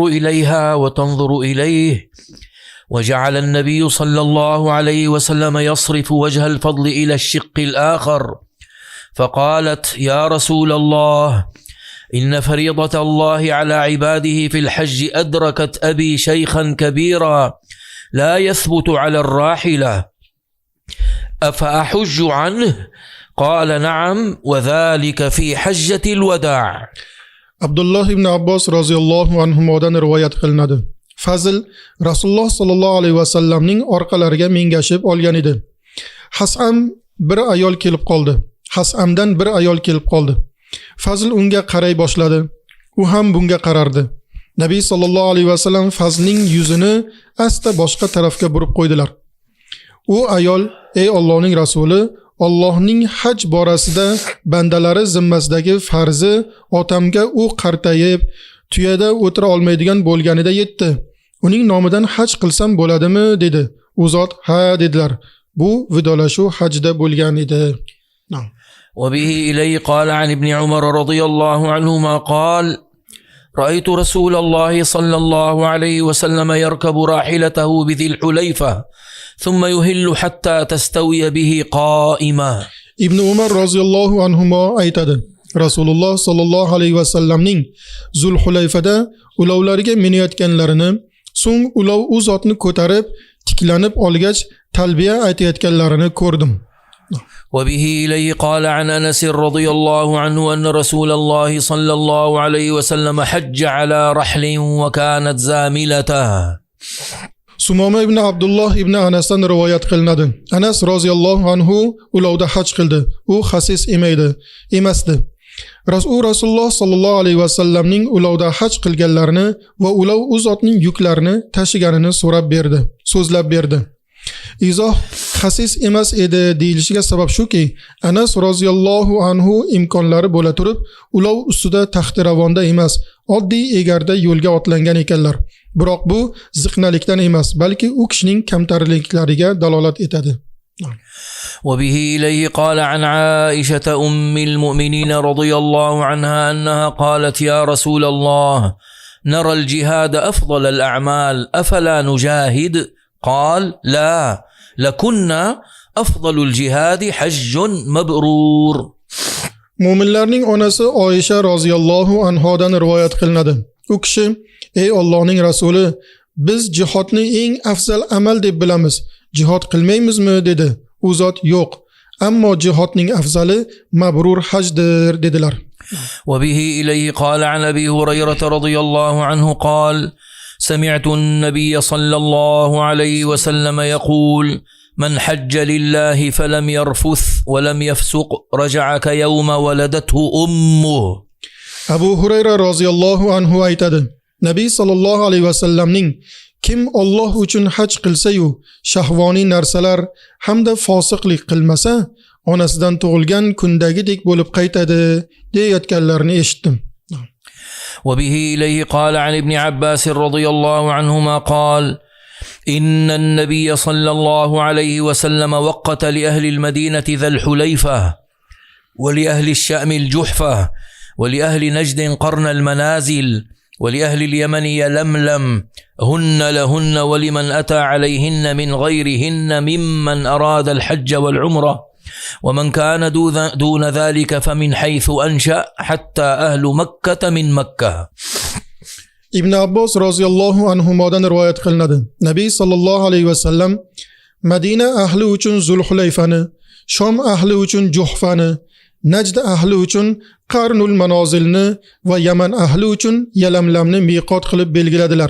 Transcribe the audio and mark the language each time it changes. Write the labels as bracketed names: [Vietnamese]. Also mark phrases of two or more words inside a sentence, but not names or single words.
[Arabic] إليها وتنظر إليه وجعل النبي صلى الله عليه وسلم يصرف وجه الفضل إلى الشق الآخر فقالت يا رسول الله إن فريضة الله على عباده في الحج أدركت أبي شيخا كبيرا لا يثبت على الراحلة أفأحج عنه؟ قال نعم وذلك في حجة الوداع. [Uzbek] Abdullah ibn Abbos [Arabic] رضي الله عنه [Uzbek] rivoyat qilinadi. Fazl Rasululloh [Arabic] صلى الله عليه وسلم [Uzbek] orqalariga mengashib olgan edi. Hasamdan bir ayol kelib qoldi. Fazl unga qaray boshladi. U ham bunga qarardi. Nabiy [Arabic] صلى الله عليه وسلم [Uzbek] Fazlning yuzini asta boshqa tarafga burib qo'ydilar. U ayol: "Ey Allohning rasuli, Allohning haj borasida bandalari zimmasidagi farzi otamga u qartayib, tuyada o'tira olmaydigan bo'lganida yetdi. Uning nomidan haj qilsam bo'ladimi?" dedi. U zot: "Ha" dedilar. Bu vidolashuv hajda bo'lgan edi. [Arabic] وبه إليه قال عن ابن عمر رضي الله عنهما قال رأيت رسول الله صلى الله عليه وسلم يركب راحلته بذي الحليفة ثم يهل حتى تستوي به قائما. [Uzbek] Ibn Umar [Arabic] رضي الله عنهما [Uzbek] aytadi: Rasululloh [Arabic] صلى الله عليه وسلم [Uzbek] Zulhulayfada ulovlariga minayotganlarini, so'ng ulov u zotni ko'tarib tiklanib olgach talbiya aytayotganlarini ko'rdim. [Arabic] وبه إليه قال عن أنس رضي الله عنه أن رسول الله صلى الله عليه وسلم حج على رحل وكانت زاملته. [Uzbek] Sumoma ibn Abdullah ibn Anasdan rivoyat qilinadi. Anas [Arabic] رضي الله عنه [Uzbek] ulovda haj qildi. U xasis emasdi. Rasululloh [Arabic] صلى الله عليه وسلم [Uzbek] ulovda haj qilganlarini va ulov u zotning yuklarini tashiganini so'zlab berdi. Izoh xasis emas edi deyilishiga sabab shuki, Anas [Arabic] رضي الله عنه [Uzbek] imkonlari bo'la turib, ulov ustida taxtiravonda emas, oddiy egarda yo'lga otlangan ekanlar. Biroq bu ziqnalikdan emas, balki u kishining kamtarliklariga dalolat etadi. [Arabic] وبه إليه قال عن عائشة أم المؤمنين رضي الله عنها أنها قالت يا رسول الله نرى الجهاد أفضل الأعمال أفلا نجاهد؟ قال لا لكنا أفضل الجهاد حج مبرور. [Uzbek] Mo'minlarning onasi Oyisha [Arabic] رضي الله عنها [Uzbek] rivoyat qilinadi. U kishi: "Ey Allohning rasuli, biz jihodni eng afzal amal deb bilamiz. Jihod qilmaymizmi?" dedi. U zot: "Yo'q, ammo jihodning afzali mabrur hajdir" dedilar. [Arabic] وبه إليه قال عن أبي هريرة رضي الله عنه قال سمعت النبي صلى الله عليه وسلم يقول من حج لله فلم يرفث ولم يفسق رجع كيوم ولدته أمه. [Uzbek] Abu Hurayra [Arabic] رضي الله عنه [Uzbek] aytadi: Nabiy [Arabic] صلى الله عليه وسلم [Uzbek] kim Alloh uchun haj qilsa-yu shahvoniy narsalar hamda fosiqlik qilmasa, onasidan tug'ilgan kundagidek bo'lib qaytadi deyotganlarini eshitdim. [Arabic] وبه إليه قال عن ابن عباس رضي الله عنهما قال إن النبي صلى الله عليه وسلم وقت لأهل المدينة ذا الحليفة ولأهل الشأم الجحفة ولأهل نجد قرن المنازل ولأهل اليمن يلملم هن لهن ولمن أتى عليهن من غيرهن ممن أراد الحج والعمرة ومن كان دون ذلك فمن حيث أنشأ حتى أهل مكة من مكة. [Uzbek] Ibn Abbos [Arabic] رضي الله عنه [Uzbek] rivoyat qilinadi. Nabiy [Arabic] صلى الله عليه وسلم [Uzbek] Madina ahli uchun Zulhulayfani, Shom ahli uchun Juhfani, Najd ahli uchun Qarnul Manozilni va Yaman ahli uchun Yalamlamni miqot qilib belgiladilar.